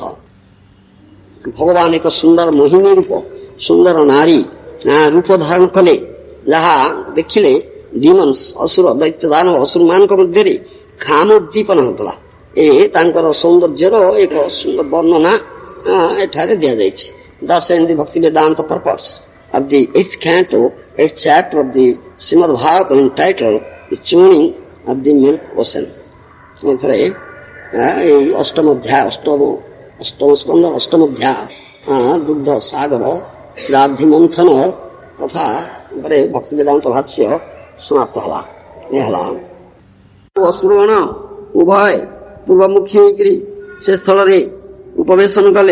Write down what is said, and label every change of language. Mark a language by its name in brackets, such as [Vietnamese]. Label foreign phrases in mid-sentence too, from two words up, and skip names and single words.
[Odia] ଭଗବାନ ଏକ ସୁନ୍ଦର ମୋହିନୀ ରୂପ, ସୁନ୍ଦର ନାରୀ ରୂପ ଧାରଣ କଲେ, ଯାହା ଦେଖିଲେ ଡିମନ୍ସ ଅସୁର ଦୈତ୍ୟ ଦାନବ ଅସୁର ମାନଙ୍କ ମଧ୍ୟରେ କାମ ଉଦ୍ଦୀପନ ହେଉଥିଲା। ଏ ତାଙ୍କର ସୌନ୍ଦର୍ଯ୍ୟର ଏକ ସୁନ୍ଦର ବର୍ଣ୍ଣନା ଏଠାରେ ଦିଆଯାଇଛି। [English] Thus in the Bhakti Vedanta purpose of the 8th canto, 8th chapter of the Srimad Bhagavatam entitled The Churning of the Milk Ocean. [Odia] ଏଥିରେ ଏଇ ଅଷ୍ଟମ ଅଧ୍ୟାୟ, ଅଷ୍ଟମ ସ୍କନ୍ଧ ଅଷ୍ଟମ ଅଧ୍ୟାୟ ଦୁଗ୍ଧ ସାଗର ରାଧି ମନ୍ଥନ ତଥା ଉପରେ ଭକ୍ତି ବେଦାନ୍ତ ଭାଷ୍ୟ ସମାପ୍ତ ହେଲା। ଏ ହେଲା ଅସୁରଗଣ ଉଭୟ ପୂର୍ବମୁଖୀ ହୋଇକରି ସେ ସ୍ଥଳରେ ଉପବେଶନ କଲେ।